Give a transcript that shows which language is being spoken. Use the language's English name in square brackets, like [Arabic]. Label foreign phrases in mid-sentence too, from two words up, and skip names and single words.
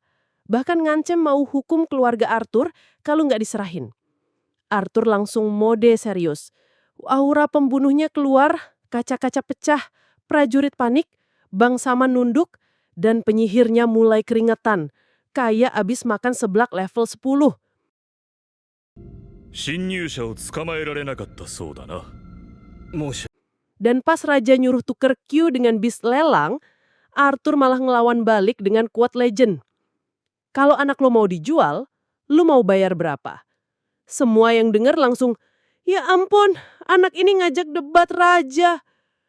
[Indonesian] Bahkan ngancem mau hukum keluarga Arthur kalau nggak diserahin. Arthur langsung mode serius. Aura pembunuhnya keluar, kaca-kaca pecah, prajurit panik, bangsawan nunduk, dan penyihirnya mulai keringetan, kayak abis makan seblak level 10. [Japanese] 侵入者を捕まえられなかったそうだな。申し [Indonesian] Dan pas raja nyuruh tuker Q dengan beast lelang, Arthur malah ngelawan balik dengan quote legend. Kalau anak lo mau dijual, lo mau bayar berapa? Semua yang dengar langsung, ya ampun, anak ini ngajak debat raja.